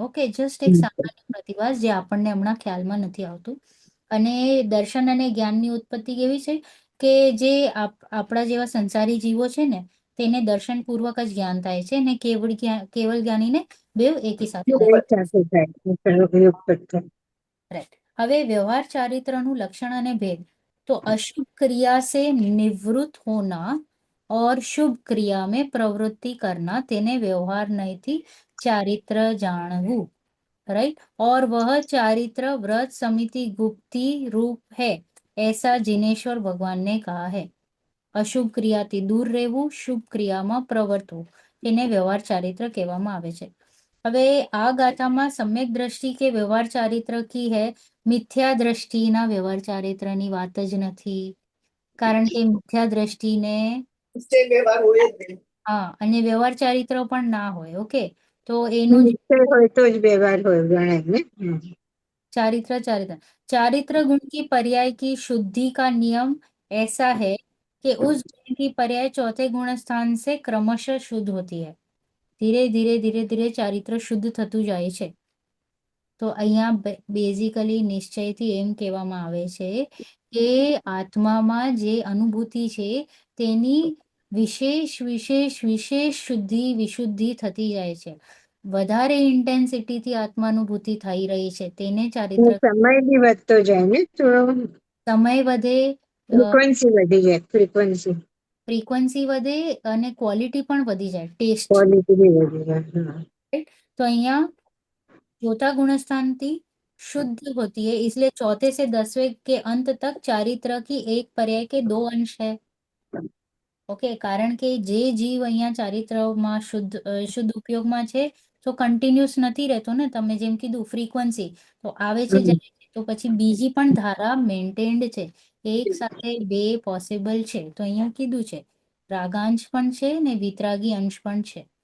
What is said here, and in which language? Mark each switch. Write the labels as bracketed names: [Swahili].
[Gujarati] Okay, just એક સામાન્ય પ્રતિભાસ જે આપણને હમણાં ખ્યાલમાં નથી આવતું. અને દર્શન અને જ્ઞાનની ઉત્પત્તિ કેવી છે કે જે આપણા જેવા સંસારી જીવો છે ને તેને દર્શન પૂર્વક જ જ્ઞાન થાય છે અને કેવળ જ્ઞાનીને બેવ એકી સાથે થાય. રાઈટ. [Hindi] હવે व्यवहार चारित्रનું लक्षण અને भेद. तो अशुभ क्रिया से निवृत्त होना और शुभ क्रिया में प्रवृत्ति करना तेने व्यवहार नहीं चारित्र जानवू. राइट. और वह चारित्र व्रत समिति गुप्ति रूप है ऐसा जिनेश्वर भगवान ने कहा है. [Gujarati] અશુભ ક્રિયાથી દૂર રહેવું, શુભ ક્રિયામાં પ્રવર્તવું તેને વ્યવહાર ચારિત્ર કહેવામાં આવે છે. હવે આ ગાથામાં [Hindi] સમ્યક દ્રષ્ટિ કે વ્યવહાર ચારિત્ર કી હે, [Gujarati] મિથ્યા દ્રષ્ટિના વ્યવહાર ચારિત્રની વાત જ નથી. કારણ કે મિથ્યા દ્રષ્ટિને નિશ્ચય વ્યવહાર હોય જ નહીં. હા, અને વ્યવહાર ચારિત્ર પણ ના હોય. ઓકે, તો એનું હોય તો જ વ્યવહાર હોય ગણાય ને. [Hindi] चारित्र चारित्र गुण की पर्याय की शुद्धि का नियम ऐसा है कि उस गुण की पर्याय चौथे गुण स्थान से क्रमशः शुद्ध होती है. [Gujarati] धीरे धीरे धीरे धीरे चारित्र शुद्ध થતું જાય છે. તો અહીંયા બેઝિકલી નિશ્ચયથી એમ કહેવામાં આવે છે કે આત્મામાં જે અનુભૂતિ છે તેની વિશેષ વિશેષ વિશેષ શુદ્ધિ વિશુદ્ધિ થતી જાય છે. વધારે ઇન્ટેન્સિટીથી આત્માનુભૂતિ થઈ રહી છે તેને ચારિત્ર. સમય બી વધતો જાય ને થોડો. સમય વધે, ફ્રીક્વન્સી વધી જાય. ફ્રીક્વન્સી વધે અને ક્વોલિટી પણ વધી જાય, ટેસ્ટ. ક્વોલિટી બી વધી જાય. [Hindi] तो અહીંયા चौथा गुणस्थान थी शुद्ध होती है, इसलिए चौथे से 10वें के अंत तक चारित्र की एक पर्याय के 2 अंश है. [Gujarati] ओके, कारण के जे जीव અહીંયા ચારિત્રમાં શુદ્ધ ઉપયોગમાં છે તો કન્ટિન્યુઅસ નથી રહેતો ને. તમે જેમ કીધું ફ્રીક્વન્સી તો આવે છે જ્યારે તો પછી બીજી પણ ધારા મેન્ટેન્ડ છે, એક સાથે બે પોસિબલ છે. તો અહીંયા કીધું છે રાગાંશ પણ છે ને વિતરાગી અંશ પણ છે.